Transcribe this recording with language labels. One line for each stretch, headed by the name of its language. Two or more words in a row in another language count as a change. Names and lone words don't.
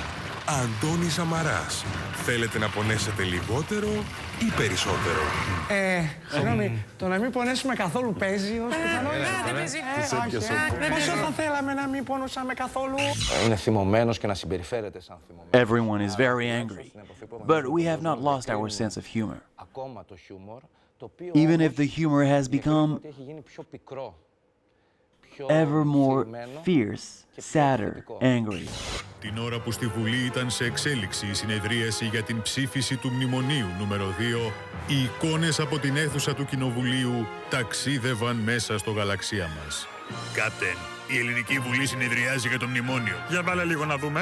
Greek: Αντώνης Σαμαράς. Θέλετε να πονέσετε λιγότερο ή περισσότερο? Συγγνώμη, το να μην πονέσουμε καθόλου παίζει ως πιθανότητα. Πόσο θα θέλαμε να μην πονούσαμε καθόλου? Είναι θυμωμένος και να συμπεριφέρεται σαν θυμωμένος.
English: Everyone is very angry, but we have not lost our sense of humor. Even if the humor has become ever more fierce, sadder, angry.
Greek: Την ώρα που στη Βουλή ήταν σε εξέλιξη η συνεδρίαση για την ψήφιση του Μνημονίου νούμερο 2, οι εικόνες από την αίθουσα του Κοινοβουλίου ταξίδευαν μέσα στο γαλαξία μας. Κάπτεν, η Ελληνική Βουλή συνεδριάζει για το Μνημόνιο. Για βάλε λίγο να δούμε.